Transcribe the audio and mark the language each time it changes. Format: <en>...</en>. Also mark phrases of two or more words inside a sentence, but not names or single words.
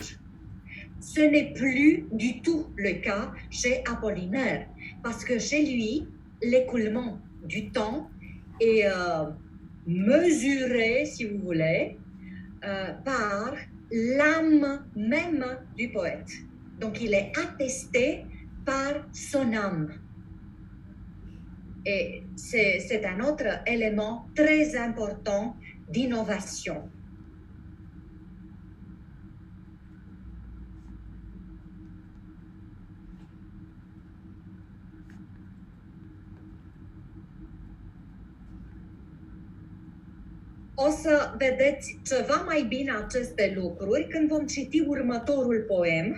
<fr>Ce n'est plus du tout le cas chez Apollinaire, parce que chez lui, l'écoulement du temps est mesuré, si vous voulez, par l'âme même du poète. Donc il est attesté par son âme. Et c'est un autre élément très important d'innovation.</fr> <ro>O să vedeți ceva mai bine aceste lucruri când vom citi următorul poem.</ro>